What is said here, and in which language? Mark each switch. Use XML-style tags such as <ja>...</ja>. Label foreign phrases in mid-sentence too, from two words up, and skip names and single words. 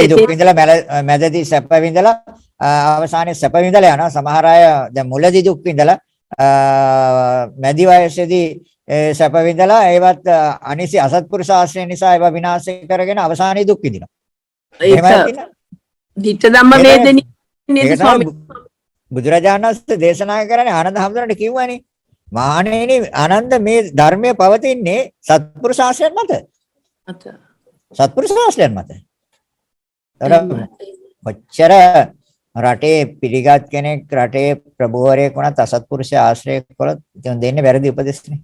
<si>දුක් විඳලා මැදදී සැප විඳලා අවසානයේ සැප විඳලා යනවා. සමහර අය දැන් මුලදී දුක් විඳලා මැදි වයසේදී සැප විඳලා ඒවත් අනිසි අසත්පුරුෂ ආශ්‍රය නිසා ඒවා විනාශ කරගෙන අවසානයේ දුක් විඳිනවා.</si> <pi>ditta dhamma vedani nේද</pi> <si>ඒක ස්වාමී තමයි බුදුරජාණන් වහන්සේ දේශනා කරන්නේ ආනන්ද හැමදෙනාට කිව්වනේ. මහණෙනි ආනන්ද මේ ධර්මයේ පවතින්නේ සත්පුරුෂ ආශ්‍රයයන් මත. සත්පුරුෂ ආශ්‍රයයන් මත. කොච්චර රටේ පිළිගත් කෙනෙක් රටේ ප්‍රභූවරයෙක් වුණත් අසත්පුරුෂ ආශ්‍රය කළොත් ඉතින් දෙන්නේ වැරදි උපදෙස්නේ.</si>